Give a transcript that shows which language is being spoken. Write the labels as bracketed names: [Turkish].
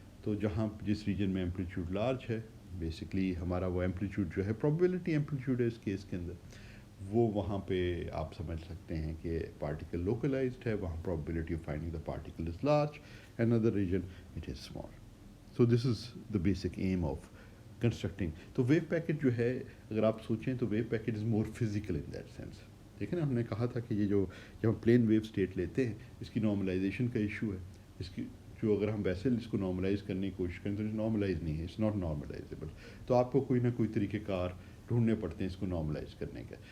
[Urdu] تو جہاں جس ریجن میں ایمپلیٹیوڈ لارج ہے، بیسکلی ہمارا وہ ایمپلیٹیوڈ جو ہے پرابیبلٹی ایمپلیٹیوڈ ہے اس کیس کے اندر، وہ وہاں پہ آپ سمجھ سکتے ہیں کہ پارٹیکل لوکلائزڈ ہے، وہاں [English] Probability of finding the particle is large, and other region it is small. So this is the basic aim of constructing. [Urdu] تو ویو پیکٹ جو ہے اگر آپ سوچیں تو [English] Wave packet is more physical in that sense. [Urdu] دیکھیں نا، ہم نے کہا تھا کہ یہ جو جب ہم پلین ویو اسٹیٹ لیتے ہیں اس کی نارملائزیشن کا ایشو ہے. اس کی جو اگر ہم ویسے اس کو نارملائز کرنے کی کوشش کریں تو نارملائز نہیں ہے، [English] It's not normalizable. [Urdu] تو آپ کو کوئی نہ کوئی طریقہ کار ڈھونڈنے پڑتے ہیں اس کو نارملائز کرنے کا.